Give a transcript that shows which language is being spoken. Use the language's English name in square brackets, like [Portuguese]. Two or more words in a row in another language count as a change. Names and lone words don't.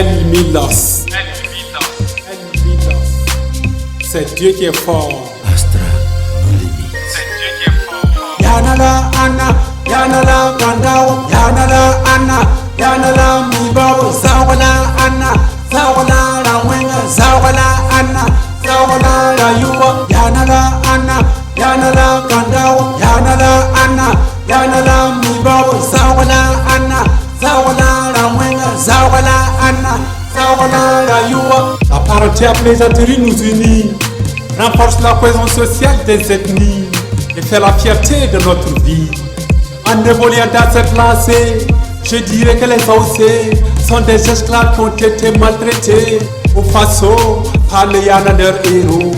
[French] Milos. C'est Dieu qui est fort. Astra, [English] no limits. [French] C'est Dieu qui est fort. Yanala Anna, Yanala Kandao, Yanala Anna, Yanala Mibabo, Zawala Anna, Zawala Rawenga, Zawala Anna, Zawala Rayuwa, Yanala Anna, Yanala Kandao, Yanala Anna, Yanala Mibabo, Zawala Anna, Zawala Rawenga, Zawala Anna, Zawala Rayuwa. La parenté à plaisanterie nous unit, renforce la cohésion sociale des ethnies et fait la fierté de notre vie. En évoluant dans cette lancée, je dirais que les Haussais sont des esclaves qui ont été maltraités au Faso par les Yana, leurs héros.